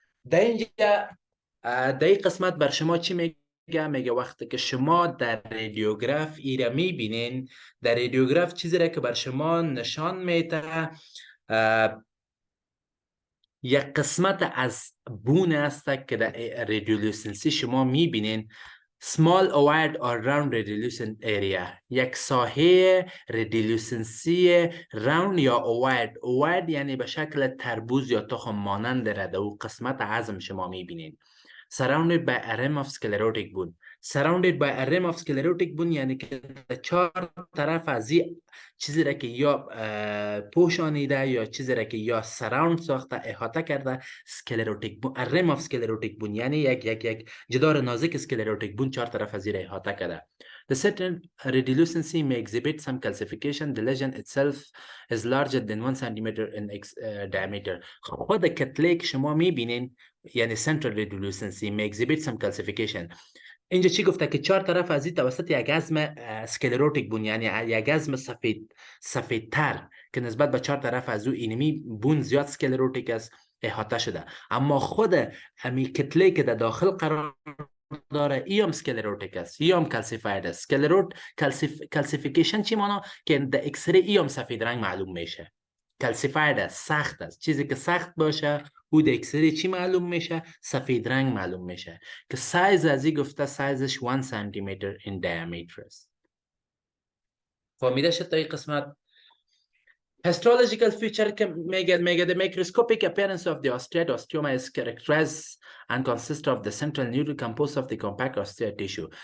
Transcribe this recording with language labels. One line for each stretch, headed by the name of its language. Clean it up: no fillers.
Persian: در اینجا در این قسمت بر شما چی میگه؟ وقتی که شما در رادیوگراف ایره میبینین، در رادیوگراف چیزی را که بر شما نشان میده یک قسمت از بون است که در رادیولوسنسی شما میبینین
English: small ovoid or round radiolucent area،
Persian: یک ساحه رادیولوسنسی راوند یا ovoid. ovoid یعنی به شکل تربوز یا تخم مانند را در قسمت عظم شما میبینین.
English: surrounded by a rim of sclerotic bone. surrounded by a rim of sclerotic bone
Persian: یعنی که چهار طرف از این چیزی را که یا پوشانیده یا چیزی را که یا سراوند ساخته احاطه کرده sclerotic bone.
English: a rim of sclerotic bone
Persian: یعنی یک جدار نازک sclerotic bone چهار طرف از این را احاطه کرده.
English: The certain radiolucency may exhibit some calcification. The lesion itself is larger than 1 centimeter in diameter.
Persian: خود کتله که شما میبینین یعنی
English: central radiolucency may exhibit some calcification.
Persian: اینجا چی گفته که چهار طرف از این توسط یک عظم سکلروتیک بون یعنی یک عظم سفیدتر که نسبت به چهار طرف از او اینمی بون زیاد سکلروتیک است احاطه شده، اما خود امی کتله که در داخل قرار داره ایام سکلروتیک است، ایام کلسیفاید است. کلسیفیکیشن چی مانا؟ که در اکسری ایام سفید رنگ معلوم میشه. کلسیفاید است، سخت است. چیزی که سخت باشه او در اکسری چی معلوم میشه؟ سفید رنگ معلوم میشه که سایز از این گفته سایزش 1 سانتیمتر in diameter است. فهمیده شد تا این قسمت؟
English: Histological feature
Persian: که میگه
English: the microscopic appearance of the osteoma is characterized and consists of the central nodule composed of the compact osteoid tissue.